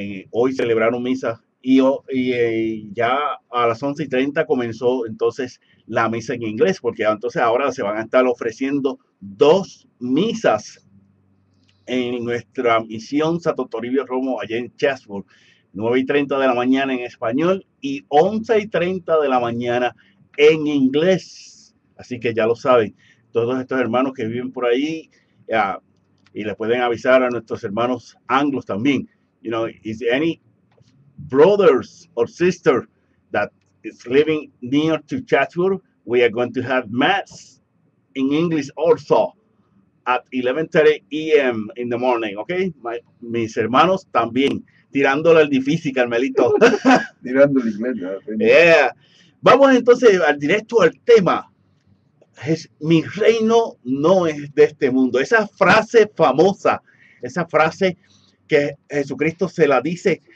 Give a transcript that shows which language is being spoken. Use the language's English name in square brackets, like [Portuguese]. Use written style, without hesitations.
[Spanish] Hoy celebraron misa y ya a las 11:30 comenzó entonces la misa en inglés, porque entonces ahora se van a estar ofreciendo 2 misas en nuestra misión Santo Toribio Romo allá en Chatsworth, 9:30 de la mañana en español y 11:30 de la mañana en inglés. Así que ya lo saben, todos estos hermanos que viven por ahí, y le pueden avisar a nuestros hermanos anglos también. [English] You know, is any brothers or sister that is living near to Chatsworth, we are going to have mass in English also at 11:30 a.m. in the morning, okay? [Spanish] Mis hermanos también, tirándole al difícil, Carmelito. Tirándole inglés, ¿no? [English] Yeah. [Spanish] Vamos entonces directo al tema. Mi reino no es de este mundo. Esa frase famosa, esa frase que Jesucristo se la dice.